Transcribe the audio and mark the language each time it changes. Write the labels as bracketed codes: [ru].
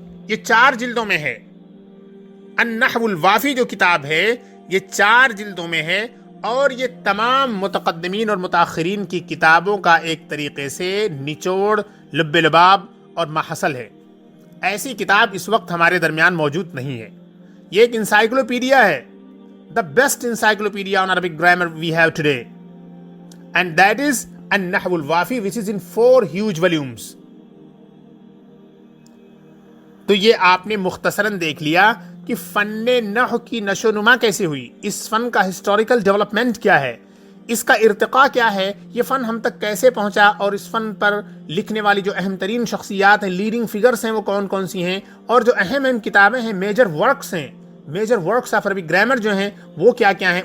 [ur] یہ 4 جلدوں میں ہے. النحو الوافی جو کتاب ہے یہ 4 جلدوں میں ہے، اور یہ تمام متقدمین اور متاخرین کی کتابوں کا ایک طریقے سے نچوڑ، لب لباب اور ماحصل ہے. ایسی کتاب اس وقت ہمارے درمیان موجود نہیں ہے. یہ ایک انسائکلوپیڈیا ہے، [en] the best encyclopedia on Arabic grammar we have today, and that is النحو الوافی which is in 4 huge volumes. [ur] تو یہ آپ نے مختصراً دیکھ لیا کہ فن نحو کی نشو و نما کیسے ہوئی، اس فن کا ہسٹوریکل ڈیولپمنٹ کیا ہے، اس کا ارتقاء کیا ہے، یہ فن ہم تک کیسے پہنچا، اور اس فن پر لکھنے والی جو اہم ترین شخصیات ہیں، لیڈنگ فگرز ہیں، وہ کون کون سی ہیں، اور جو اہم کتابیں ہیں، میجر ورکس ہیں، [en] major works of Arabic grammar [ur] جو ہیں وہ کیا کیا ہیں.